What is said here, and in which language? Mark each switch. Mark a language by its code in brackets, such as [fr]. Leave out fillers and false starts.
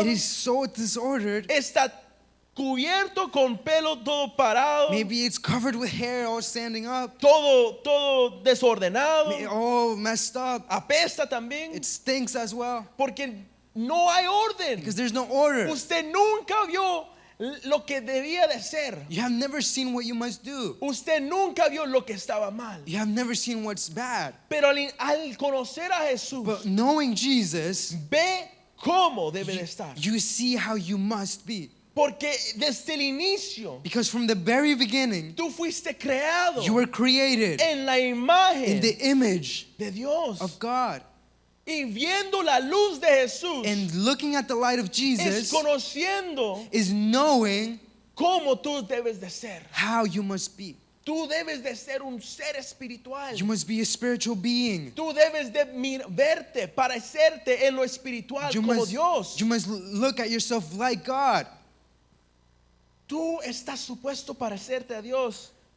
[en] it is so disordered. [es] está cubierto con pelo todo parado, [en] Maybe it's covered with hair all standing up, [es] todo desordenado, [en] all messed up. [es] apesta también, [en] It stinks as well [es] porque no hay orden. [en] because there's no order. [es] Usted nunca vio lo que debía de ser. [en] You have never seen what you must do. [es] Usted nunca vio lo que estaba mal. [en] You have never seen what's bad. [es] Pero al conocer a Jesús, [en] But knowing Jesus, [es] ve cómo debe de estar. [en] you see how you must be. [es] Porque desde el inicio, [en] Because from the very beginning, [es] tú fuiste creado [en] you were created [es] en la [en] in [es] imagen [en] the image [es] de Dios. [en] of God. [es] Y viendo la luz de Jesús, [en] And looking at the light of [es] es [en] Jesus [es] conociendo [en] is knowing [es] cómo tú debes de ser. [en] how you must be. [es] Tú debes de ser un ser espiritual. [en] You must be a spiritual being. [es] Tú debes de verte, parecerte en lo espiritual como Dios. [en] You must look at yourself like God. [es] Tú estás supuesto parecerte a Dios.